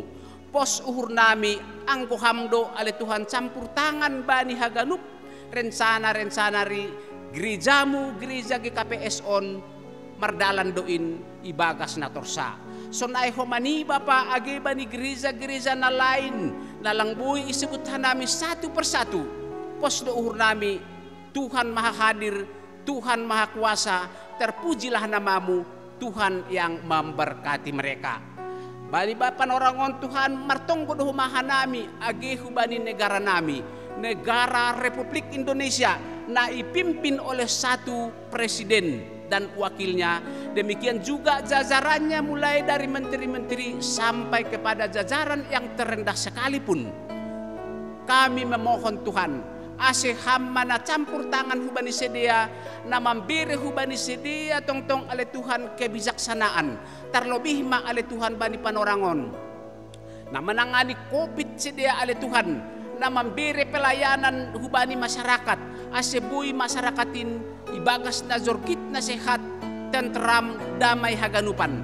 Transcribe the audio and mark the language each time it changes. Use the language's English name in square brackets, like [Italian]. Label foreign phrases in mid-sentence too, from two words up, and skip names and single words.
[Batak Simalungun] Pos uhur nami angko hamdo ale Tuhan [Indonesian] campur tangan [Batak Simalungun] bani haganup. Rencana-rencana ri gerejamu, gereja GKPS on mardalan doin ibagas na torsa. Sonai homani Bapa age bani gereja-gereja na lain na langboy isebut hanami [Indonesian] satu persatu. [Batak Simalungun] Pos do uhur nami [Indonesian] Tuhan Maha Hadir, Tuhan Maha Kuasa, terpujilah namamu Tuhan yang memberkati mereka. [Batak Simalungun] Bali Bapa norangon Tuhan martonggo do mahanami age hubani negara nami. [Indonesian] Negara Republik Indonesia na ipimpin oleh satu presiden dan wakilnya. Demikian juga jajarannya mulai dari menteri-menteri sampai kepada jajaran yang terendah sekalipun. Kami memohon Tuhan, [Batak Simalungun] ase hamma na campur tangan hubani sedia, na memberi hubani sedia tong-tong ale Tuhan kebijaksanaan. Terlebih ma ale Tuhan bani panorangon. Na menangani COVID sedia ale Tuhan. Na [Indonesian] memberi pelayanan [Batak Simalungun] hubani masyarakat. Asebui masyarakatin ibagas na zorgit na sehat, tentram, damay haganupan.